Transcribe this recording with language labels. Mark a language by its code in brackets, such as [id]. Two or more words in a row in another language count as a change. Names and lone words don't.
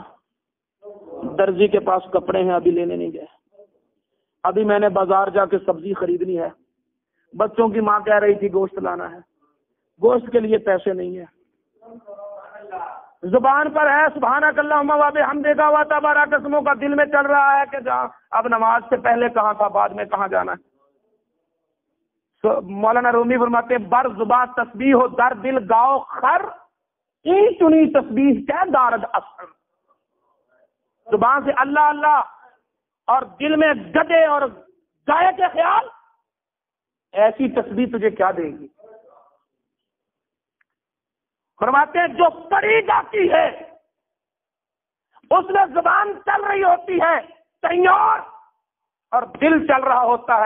[ur] درزی کے پاس کپڑے ہیں، ابھی لینے نہیں گئے، ابھی میں نے بازار جا کے سبزی خریدنی ہے، بچوں کی ماں کہہ رہی تھی گوشت لانا ہے، گوشت کے لیے پیسے نہیں ہیں، زبان پر ہے [ar] سبحانک اللہم و بحمدک و تبارک اسمک [ur] کا، دل میں چل رہا ہے کہ جہاں اب نماز سے پہلے کہاں تھا، بعد میں کہاں جانا ہے۔ مولانا رومی فرماتے ہیں [fa] بر زباں تسبیح ہو در دل گاؤ خر، این چنی تسبیح کیا دارد اثر۔ [ur] زبان سے اللہ اللہ اور دل میں گدے اور گائے کے خیال، ایسی تسبیح تجھے کیا دے گی؟ فرماتے ہیں جو پڑھی جاتی ہے اس میں زبان چل رہی ہوتی ہے کہیں اور دل چل رہا ہوتا ہے